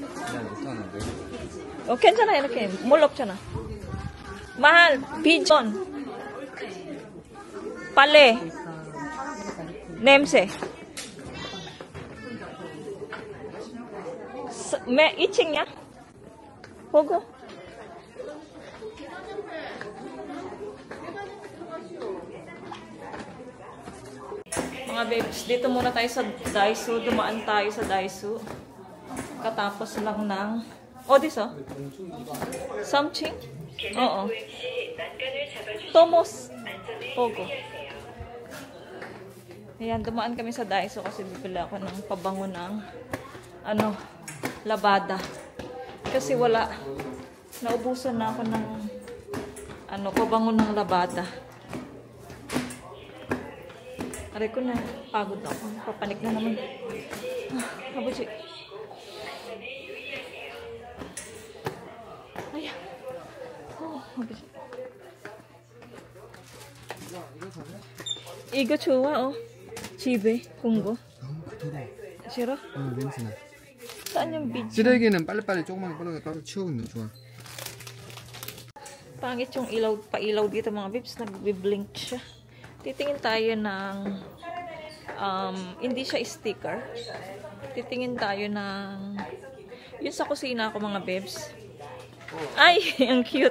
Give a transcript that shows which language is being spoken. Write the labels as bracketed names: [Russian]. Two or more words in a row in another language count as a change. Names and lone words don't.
[Korean] 괜찮아, 이렇게. 뭘 없잖아. [Filipino] mahal, pigeon. [Korean] 빨래. 냄새. 2층이야? 보고. [Filipino] Mga babes, dito muna tayo sa Daiso. Dumaan tayo sa Daiso. Katapos lang ng... [English] this oh? Something? [Filipino] Oo. Tomos. Pogo. Ayan, dumaan kami sa Daiso kasi bibili ako ng pabango ng labada. Kasi wala. Naubusan na ako ng pabango ng labada. Aray ko na, pagod ako. Papanik na naman. Kabuchi. Ayan. kabuchi. [Korean] 이거 좋아, 집에 본 거. 너무 크더라. 싫어? 냄새나. [Filipino] saan yung video? [Korean] 쓰레기는 빨리빨리 조그맣게 꺼내서 따로 치우는 거 좋아. [Filipino] Pangit yung pailaw dito mga bibs, nagbi-blink siya. Titingin tayo ng hindi siya sticker. Titingin tayo ng yun sa kusina ko mga bibs. Ay, ang cute.